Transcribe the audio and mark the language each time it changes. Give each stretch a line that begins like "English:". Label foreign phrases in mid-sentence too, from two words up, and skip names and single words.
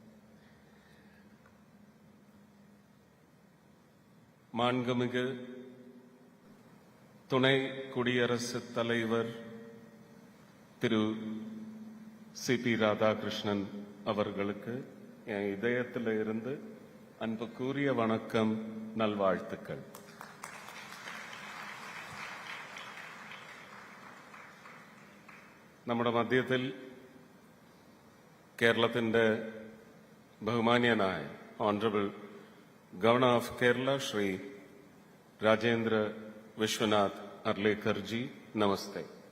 Tamil: மாண்புமிகு துணை குடியரசுத் தலைவர் திரு சிபி ராதாகிருஷ்ணன் அவர்களுக்கு என் இதயத்தில் இருந்து அன்புக்குரிய வணக்கம், நல்வாழ்த்துக்கள்.
Malayalam: നമ്മുടെ മധ്യത്തിൽ കേരളത്തിന്റെ ബഹുമാന്യനായ
English: Honourable Governor of Kerala, Shri Rajendra Vishwanath Arlekar ji, Namaste.